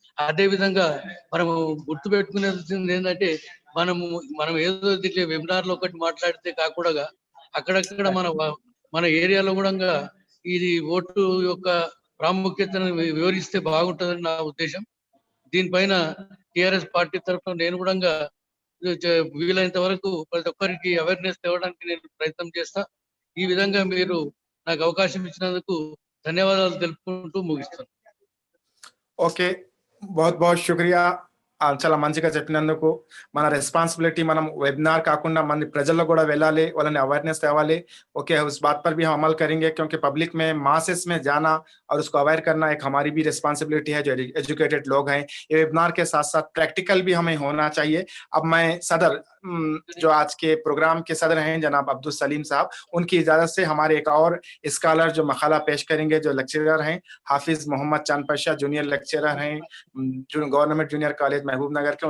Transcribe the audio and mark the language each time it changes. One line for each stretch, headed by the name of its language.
Telugu: అదే విధంగా మనము గుర్తుపెట్టుకునేది ఏంటంటే మనం ఏదో దీంట్లో వెబినార్ లో ఒకటి మాట్లాడితే కాకుండా అక్కడక్కడ మన ఏరియాలో కూడా ఇది ఓటు యొక్క ప్రాముఖ్యతను వివరిస్తే బాగుంటుందని నా ఉద్దేశం. దీనిపైన టిఆర్ఎస్ పార్టీ తరఫున నేను కూడా వీలైనంత వరకు ప్రతి ఒక్కరికి అవేర్నెస్ తేవడానికి నేను ప్రయత్నం చేస్తా. ఈ విధంగా మీరు నాకు అవకాశం ఇచ్చినందుకు ధన్యవాదాలు తెలుపుకుంటూ ముగిస్తాను.
Hindi: ఓకే, बहुत बहुत शुक्रिया.
Telugu: చాలా మంచిగా చెప్పినందుకు. మన రెస్పాన్సిబిలిటీ మనం वेबिनार కాకుండా మన ప్రజల్లో కూడా వెళ్ళాలి, వాళ్ళని अवेयरनेस తేవాలి.
Hindi: ओके, उस बात पर भी हम अमल करेंगे क्योंकि पब्लिक में मासेस में जाना और उसको अवेयर करना एक हमारी भी रेस्पॉन्सिबिलिटी है जो एजुकेटेड लोग हैं. ये वेबिनार के साथ साथ प्रैक्टिकल भी हमें होना चाहिए. अब मैं सदर जो आज के प्रोग्राम के सदर हैं जनाब अब्दुल सलीम साहब, उनकी इजाजत से हमारे एक और स्कॉलर जो मकाला पेश करेंगे, जो लेक्चरर हैं हाफिज मोहम्मद चांद पाशा, जूनियर लेक्चरर हैं गवर्नमेंट जूनियर कॉलेज महबूब नगर के.